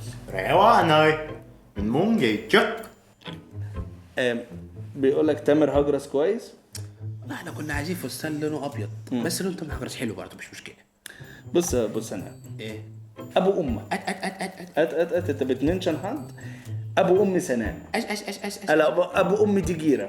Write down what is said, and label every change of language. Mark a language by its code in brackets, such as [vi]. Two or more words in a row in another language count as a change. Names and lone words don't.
[vi] Rẻ quá anh ơi. Mình muốn gì chất. [ar] بيقول لك تامر هجرس كويس. لا احنا كنا عايزين فستان لونه ابيض بس لون تامر هجرس حلو برضه مش مشكله. بص انا ايه ابو امك انت بتمنشن حد. ابو امي سنان. ابو امي تجيره.